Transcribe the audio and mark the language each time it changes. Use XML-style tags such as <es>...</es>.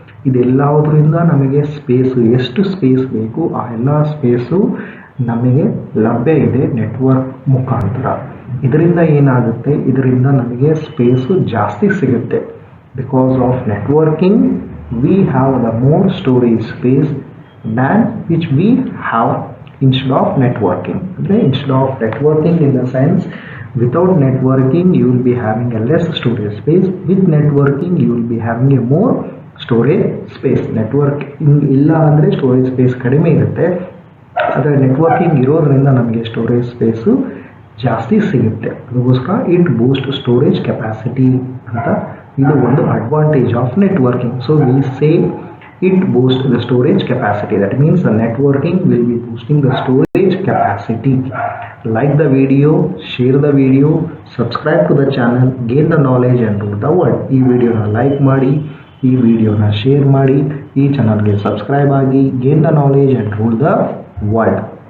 <kn>ಇದೆಲ್ಲದರಿಂದ ನಮಗೆ ಸ್ಪೇಸು, ಎಷ್ಟು ಸ್ಪೇಸ್ ಬೇಕು ಆ ಎಲ್ಲ ಸ್ಪೇಸು ನಮಗೆ ಲಭ್ಯ ಇದೆ ನೆಟ್ವರ್ಕ್ ಮುಖಾಂತರ. ಇದರಿಂದ ಏನಾಗುತ್ತೆ, ಇದರಿಂದ ನಮಗೆ ಸ್ಪೇಸು ಜಾಸ್ತಿ ಸಿಗುತ್ತೆ.</kn> <en>Because of networking we have the more storage space than which we have instead of networking. ಅಂದರೆ instead of networking in the sense without networking you will be having a less storage space. With networking you will be having a more storage space.</en> <kn>Networking ಇಲ್ಲ ಅಂದರೆ storage space ಕಡಿಮೆ ಇರುತ್ತೆ, ಆದರೆ networking ಇರೋದ್ರಿಂದ ನಮಗೆ storage space ಜಾಸ್ತಿ ಸಿಗುತ್ತೆ. ಅದಕ್ಕೋಸ್ಕರ</kn> <en>it boost storage capacity</en> <kn>ಅಂತ ಇದು ಒಂದು</kn> <en>Advantage of networking.</en> <kn>So we say</kn> <en>it boosts the storage capacity. That means the networking will be boosting the storage capacity. Like the video, share the video, subscribe to the channel, gain the knowledge and rule the world.</en> <kn>ಈ ವಿಡಿಯೋನ like ಮಾಡಿ, ಈ ವಿಡಿಯೋನ share ಮಾಡಿ, ಈ ಚಾನಲ್ಗೆ subscribe ಆಗಿ,</kn> <en>gain the knowledge and rule the world.</en>